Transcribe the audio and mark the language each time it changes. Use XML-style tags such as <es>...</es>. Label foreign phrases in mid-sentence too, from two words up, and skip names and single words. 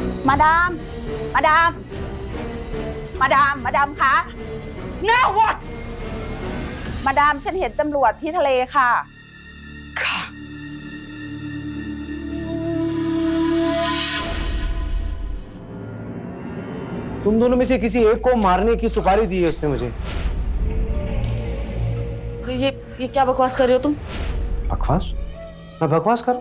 <th>มาดาม มาดาม มาดาม มาดามคะ</th> <en>Now what</en> <th>มาดามฉันเห็นตำรวจที่ทะเลค่ะ ค่ะ</th> <hi>तुम दोनों में से किसी एक को मारने की सुपारी दी है उसने मुझे। ये क्या बकवास कर रहे हो तुम? बकवास? मैं बकवास कर?</hi>